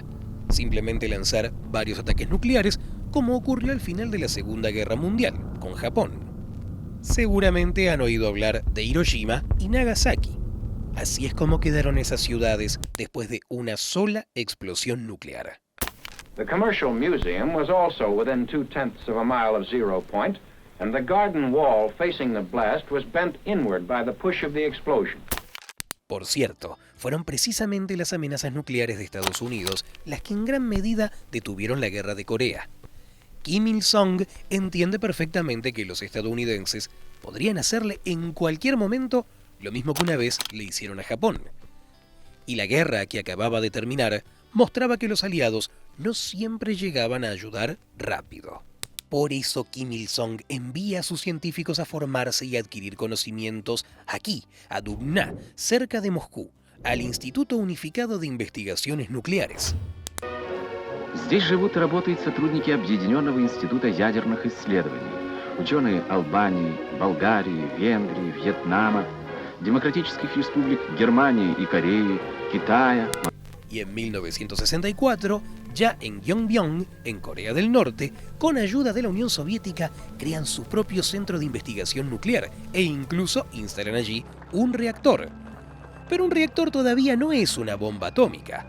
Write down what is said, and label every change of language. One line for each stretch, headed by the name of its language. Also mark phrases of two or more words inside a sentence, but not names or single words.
Spanish: Simplemente lanzar varios ataques nucleares, como ocurrió al final de la Segunda Guerra Mundial, con Japón. Seguramente han oído hablar de Hiroshima y Nagasaki. Así es como quedaron esas ciudades después de una sola explosión nuclear.
English: The Commercial Museum was also within 0.2 of a mile of zero point, and the garden wall facing the blast was bent inward by the push of the explosion.
Spanish: Por cierto, fueron precisamente las amenazas nucleares de Estados Unidos las que en gran medida detuvieron la guerra de Corea. Kim Il-sung entiende perfectamente que los estadounidenses podrían hacerle en cualquier momento lo mismo que una vez le hicieron a Japón. Y la guerra que acababa de terminar mostraba que los aliados no siempre llegaban a ayudar rápido. Por eso Kim Il-sung envía a sus científicos a formarse y adquirir conocimientos aquí, a Dubna, cerca de Moscú, al Instituto Unificado de Investigaciones Nucleares.
Russian: Здесь живут и работают сотрудники Объединенного института ядерных исследований, ученые Албании, Болгарии, Венгрии, Вьетнама, демократических республик Германии и Кореи, Китая.
Spanish: Y en 1964, ya en Yongbyon, en Corea del Norte, con ayuda de la Unión Soviética, crean su propio centro de investigación nuclear e incluso instalan allí un reactor. Pero un reactor todavía no es una bomba atómica.